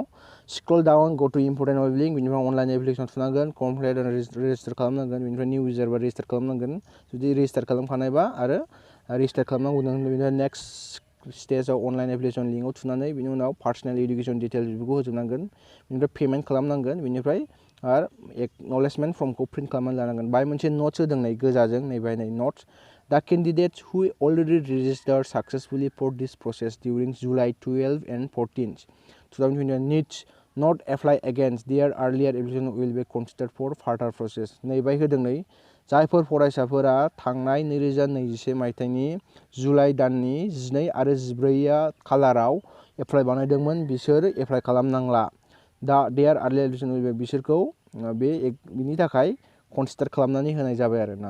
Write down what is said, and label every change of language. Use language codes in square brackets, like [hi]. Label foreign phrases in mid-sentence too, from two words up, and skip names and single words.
[en] scroll down go to important web link [brx] बिनिफ्राय [en] online application [brx] थुनांगोन [en] complete register [brx] खालामनांगोन बिनिफ्राय [en] new user [brx] बा रेजिस्टार खालामनांगोन जुदि रेजिस्टार खालामखानायबा आरो रेजिस्टार खालामनांगौ बिनिफ्राय नेक्स्ट स्टेजाव [en] online application [brx] लिंकआव थुनानै बिनि उनाव [en] personal education details [brx] बेफोरखौ होजोबनांगोन बिनिफ्राय पेमेन्ट खालामनांगोन बिनिफ्राय आरो एक्न'लेजमेन्ट फर्मखौ प्रिन्ट खालामनानै लानांगन। बाहाय मोनसे नट्स होदों नै गोजाजों नै बाहाय नै [en] notes the candidates who already registered successfully for this process during July 12 and 14 2021 needs not apply against their earlier application will be considered for further process. [brx] नै बाहाय होदों नै जायफोर फरायसाफोरा थांनाय 2021 मायथाइनि जुलाइ दाननि 12 आरो 14 खालाराव एप्लाइ बानायदोंमोन बिसोर एप्लाइ खालामनांला। दा [en] their earlier application [brx] बिसोरखौ बिनि थाखाय कन्सिडार खालामनानै होनाय जाबाय आरोना।